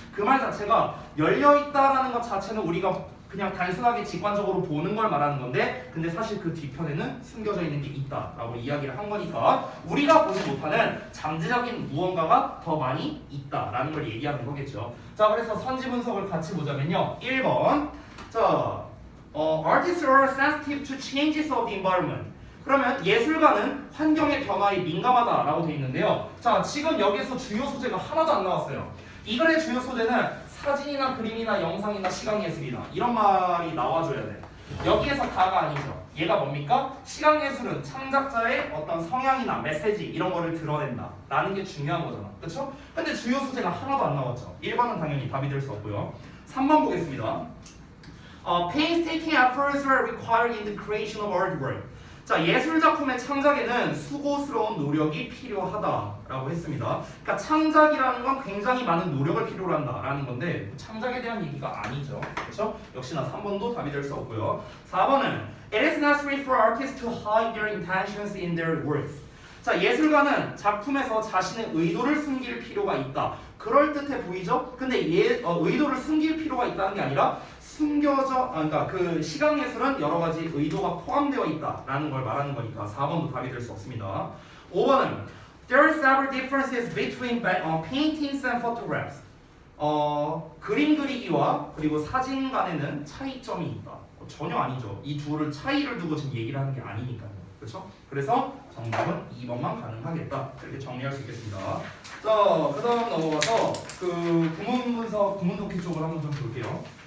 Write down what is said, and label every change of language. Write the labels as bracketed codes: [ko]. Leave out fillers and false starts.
[ko] 그 말 자체가 열려 있다라는 것 자체는 우리가 그냥 단순하게 직관적으로 보는 걸 말하는 건데, 근데 사실 그 뒤편에는 숨겨져 있는 게 있다라고 이야기를 한 거니까 우리가 보지 못하는 잠재적인 무언가가 더 많이 있다라는 걸 얘기하는 거겠죠. 자, 그래서 선지 분석을 같이 보자면요. 1번. [en] 자, artists are sensitive to changes of the environment. [ko] 그러면 예술가는 환경의 변화에 민감하다라고 돼 있는데요. 자, 지금 여기에서 주요 소재가 하나도 안 나왔어요. 이 글의 주요 소재는 사진이나 그림이나 영상이나 시각예술이나 이런 말이 나와줘야 돼. 여기에서 다가 아니죠. 얘가 뭡니까? 시각예술은 창작자의 어떤 성향이나 메시지 이런 거를 드러낸다 라는 게 중요한 거잖아. 그쵸? 근데 주요 소재가 하나도 안 나왔죠. 1번은 당연히 답이 될 수 없고요. 3번 보겠습니다. [en] Painstaking efforts are required in the creation of artwork. [ko] 자, 예술 작품의 창작에는 수고스러운 노력이 필요하다라고 했습니다. 그러니까 창작이라는 건 굉장히 많은 노력을 필요로 한다라는 건데 창작에 대한 얘기가 아니죠. 그렇죠? 역시나 3번도 답이 될 수 없고요. 4번은 [en] It is necessary for artists to hide their intentions in their works. [ko] 자, 예술가는 작품에서 자신의 의도를 숨길 필요가 있다. 그럴듯해 보이죠? 근데 의도를 숨길 필요가 있다는 게 아니라 그러니까 그 시각예술은 여러 가지 의도가 포함되어 있다라는 걸 말하는 거니까 4번도 답이 될 수 없습니다. 5번은 [en] There are several differences between paintings and photographs. [ko] 그림 그리기와 그리고 사진 간에는 차이점이 있다. 전혀 아니죠. 이 둘을 차이를 두고 지금 얘기를 하는 게 아니니까요. 그렇죠? 그래서 정답은 2번만 가능하겠다. 이렇게 정리할 수 있겠습니다. 자, 그 다음 넘어가서 그 구문 분석, 구문 독해 쪽을 한번 좀 볼게요.